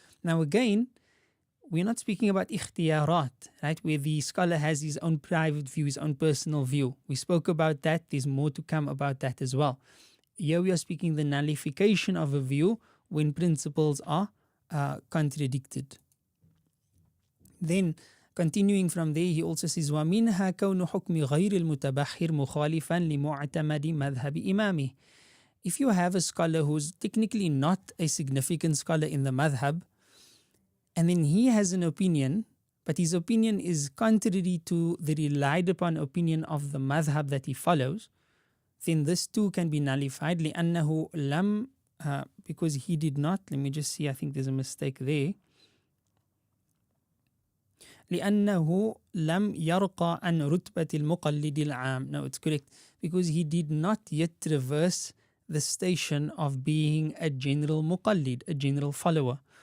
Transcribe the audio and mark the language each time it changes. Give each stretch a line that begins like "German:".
English: Now again, we're not speaking about ikhtiyarat, right, where the scholar has his own private view, his own personal view. We spoke about that. There's more to come about that as well. Here we are speaking the nullification of a view when principles are contradicted. Then continuing from there, he also says
Arabic: وَمِنْهَا كَوْنُ حُكْمِ غَيْرِ الْمُتَبَحِّرِ مُخَالِفًا لِمُعْتَمَدِ مَذْهَبِ إِمَامِهِ.
English: If you have a scholar who's technically not a significant scholar in the madhab, and then he has an opinion, but his opinion is contrary to the relied upon opinion of the madhab that he follows, then this too can be nullified.
Arabic: لأنه لم,
English: because he did not, let me just see, I think there's a mistake there.
Arabic: لأنه لم يرقى عن رتبة المقلد العام.
English: No, it's correct. Because he did not yet traverse the station of being a general muqallid, a general follower.